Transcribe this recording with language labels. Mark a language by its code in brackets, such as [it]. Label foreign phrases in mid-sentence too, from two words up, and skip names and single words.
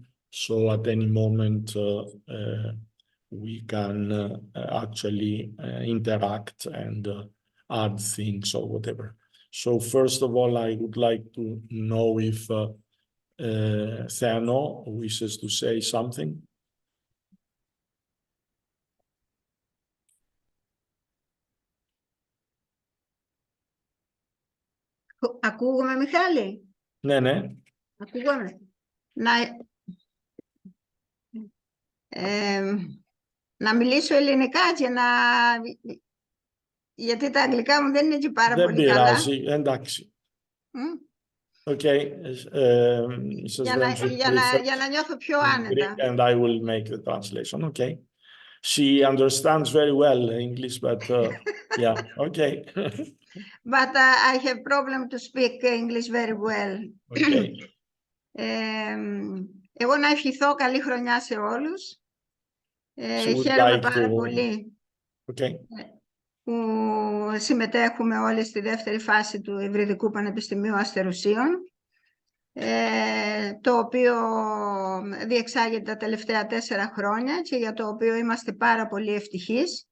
[en] So at any moment, we can actually interact and add things or whatever. So first of all, I would like to know if Theano wishes to say something. [el] Ακούγομαι, Μιχάλη? Ναι, ναι. Ακούγομαι. Να μιλήσω ελληνικά γιατί τα αγγλικά μου δεν είναι και πάρα πολύ καλά. Δεν πειράζει, εντάξει. Okay. Για να νιώθω πιο άνετα. [en] And I will make the translation, okay. She understands very well English, but yeah, okay. But I have problem to speak English very well. Okay. [el] Εγώ να ευχηθώ καλή χρονιά σε όλους. Χαίρομαι πάρα πολύ που συμμετέχουμε όλοι στη δεύτερη φάση του Υβριδικού Πανεπιστημίου Αστερουσίων, το οποίο διεξάγεται τα τελευταία 4 χρόνια και για το οποίο είμαστε πάρα πολύ ευτυχείς.